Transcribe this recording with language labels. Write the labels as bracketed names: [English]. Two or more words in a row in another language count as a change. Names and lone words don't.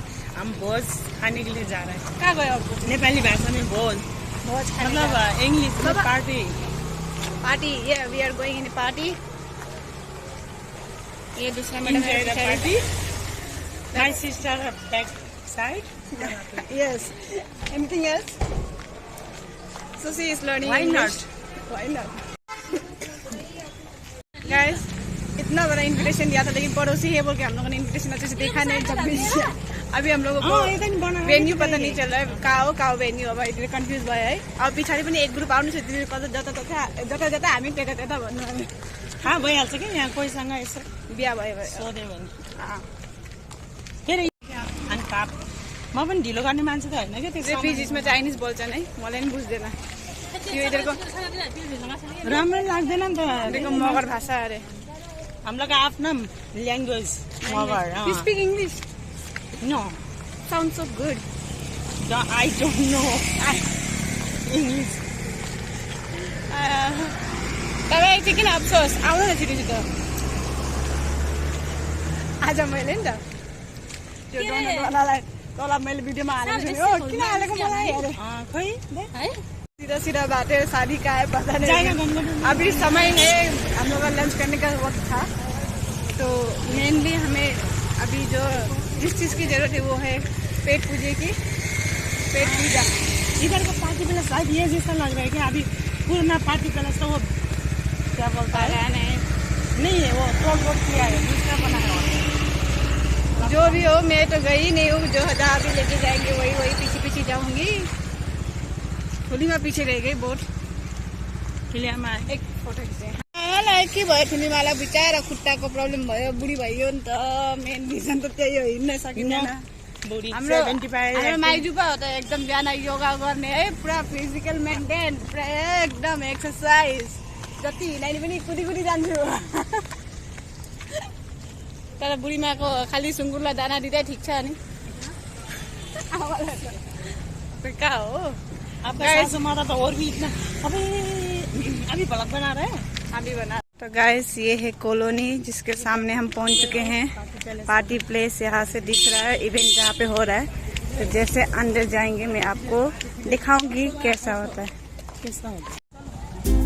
[Hindi] हम भोज खाने के लिए जा रहे हैं। कहाँ गए आप? नेपाली भाषा में भोज मतलब इंग्लिश में पार्टी। [English] yeah we are going in party. [Hindi] ये दूसरा मैडम [English] party. my sister back side. यस, anything else? so she is learning English. why not? [Hindi] गाइस, इतना बड़ा इन्विटेशन दिया था, लेकिन पड़ोसी है बोल के हम लोगों ने इन्विटेशन अच्छे से देखा नहीं। जब भी अभी हम लोगों को वेन्यू पता नहीं चल रहा है, कहाँ वेन्यू [Nepali] अब अहिले कन्फ्युज भयो है। अब पछाडि पनि एक ग्रुप आउनु छ, जता हामी त्यता भन्नु। हाँ, भइहाल्छ कि यहाँ कोहीसँग यसो बिहा भयो सोध्यो भने। के अरे अनि पाप, म पनि ढिलो गर्ने मान्छे त होइन क्या। त्यो रेफ्युजिजमा चाइनिज बोल्छन् है, मलाई पनि बुझ्दैन यो। [Hindi] इधरको [Nepali] राम्रो लाग्दैन नि त। इधरको मगर भाषा अरे। [Hindi] हम लोग का अपना लैंग्वेज मगर। [English] You speak English? No. Sounds so good. I don't know English. [Nepali] तपाईँ चाहिँ किन अफसोस आउनु न छिटो। आज मैले नि त त्यो डोनटवालालाई तल मैले भिडियोमा हालेको छु। किन हालेको मलाई अरे खोइ है। [Hindi] सीधा बात है, शादी का है पता नहीं। अभी समय है, हम लोग का लंच करने का वक्त था। तो मेनली हमें अभी जिस चीज की जरूरत है वो है पेट पूजा। इधर का [English] party plus [Hindi] शायद ये जैसा लग रहा है कि अभी पूरा [English] party plus [Hindi] तो वो क्या बोलता है नहीं है, वो टोल रोड किया है, दूसरा बना है। जो भी हो, मैं तो गई नहीं हूँ। जो जहाँ भी लेके जाएंगे वही पीछे जाऊंगी। थोड़ी मैं पीछे रह गई बोट के लिए। हम एक फोटो खींचे [Nepali] के भयो, तिमीवाला बिचारा खुट्टाको प्रब्लम भयो, बुढी भइयो नि त। [English] main reason [Nepali] त त्यही हो, हिँड्न सकिँदैन। हाम्रो माइजू पो हो त एकदम बिहान योगा गर्ने है, पुरा [English] physical maintain, [Nepali] पुरा एकदम एक्सर्साइज। जति हिँडाइने पनि कुदी जान्छु। तर बुढीमाको खालि सुँगुरलाई दाना दिँदै ठिक छ नि। कहाँ हो [Hindi] तो और भी इतना अभी ब्लॉग बना रहे हैं। अभी बना। तो गाइस, ये है कॉलोनी जिसके सामने हम पहुंच चुके हैं। [English] party place [Hindi] यहाँ से दिख रहा है, इवेंट जहाँ पे हो रहा है। तो जैसे अंदर जाएंगे मैं आपको दिखाऊंगी कैसा होता है।